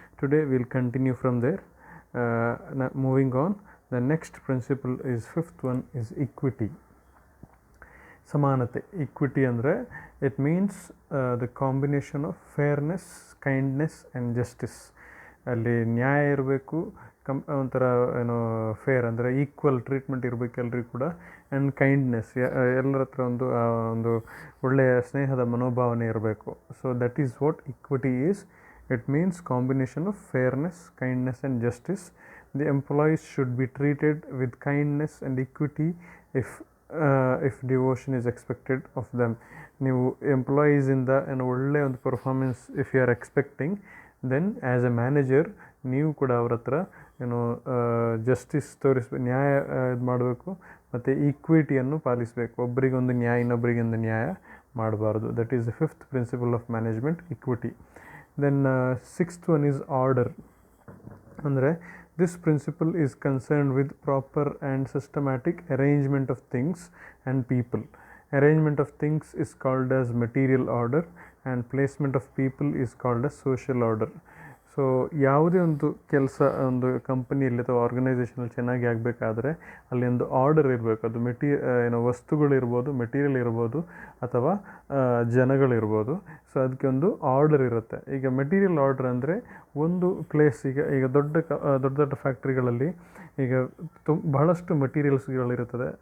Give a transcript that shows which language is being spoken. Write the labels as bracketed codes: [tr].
[en] Today we'll continue from there. Moving on, the next principle is fifth one is equity. Samanate, equity andre it means the combination of fairness, kindness and justice. [kn] ಅಲ್ಲಿ ನ್ಯಾಯ ಇರಬೇಕು, ಒಂಥರ ಏನೋ fair ಅಂದರೆ equal treatment ಇರಬೇಕು ಎಲ್ರಿಗೂ ಕೂಡ, and kindness, ಎಲ್ಲರ ಹತ್ರ ಒಂದು ಒಳ್ಳೆಯ ಸ್ನೇಹದ ಮನೋಭಾವನೆ ಇರಬೇಕು. [en] So that is what equity is. It means combination of fairness, kindness and justice. The employees should be treated with kindness and equity if devotion is expected of them. [kn] ನೀವು ಎಂಪ್ಲಾಯೀಸಿಂದ ಏನು ಒಳ್ಳೆಯ ಒಂದು performance [en] if you are expecting, then as a manager [kn] ನೀವು ಕೂಡ ಅವ್ರ ಹತ್ರ ಏನು justice ನ್ಯಾಯ ಇದು ಮಾಡಬೇಕು, ಮತ್ತು ಈಕ್ವಿಟಿಯನ್ನು ಪಾಲಿಸಬೇಕು. ಒಬ್ಬರಿಗೊಂದು ನ್ಯಾಯ, ಇನ್ನೊಬ್ಬರಿಗೊಂದು ನ್ಯಾಯ ಮಾಡಬಾರ್ದು. [en] That is the fifth principle of management, equity. Then sixth one is order. ಅಂದರೆ this principle is concerned with proper and systematic arrangement of things and people. Arrangement of things is called as material order, and placement of people is called as social order. [kn] So ಯಾವುದೇ ಒಂದು ಕೆಲಸ ಒಂದು ಕಂಪನಿಯಲ್ಲಿ ಅಥವಾ ಆರ್ಗನೈಸೇಷನಲ್ಲಿ ಚೆನ್ನಾಗಿ ಆಗಬೇಕಾದ್ರೆ ಅಲ್ಲಿ ಒಂದು ಆರ್ಡರ್ ಇರಬೇಕು. ಅದು ಏನೋ ವಸ್ತುಗಳಿರ್ಬೋದು, ಮೆಟೀರಿಯಲ್ ಇರ್ಬೋದು, ಅಥವಾ ಜನಗಳಿರ್ಬೋದು. ಸೊ ಅದಕ್ಕೆ ಒಂದು ಆರ್ಡರ್ ಇರುತ್ತೆ. ಈಗ ಮೆಟೀರಿಯಲ್ ಆರ್ಡರ್ ಅಂದರೆ ಒಂದು ಪ್ಲೇಸ್, ಈಗ ದೊಡ್ಡ ದೊಡ್ಡ ಫ್ಯಾಕ್ಟ್ರಿಗಳಲ್ಲಿ ಈಗ ಬಹಳಷ್ಟು ಮೆಟೀರಿಯಲ್ಸ್ಗಳಿರುತ್ತದೆ.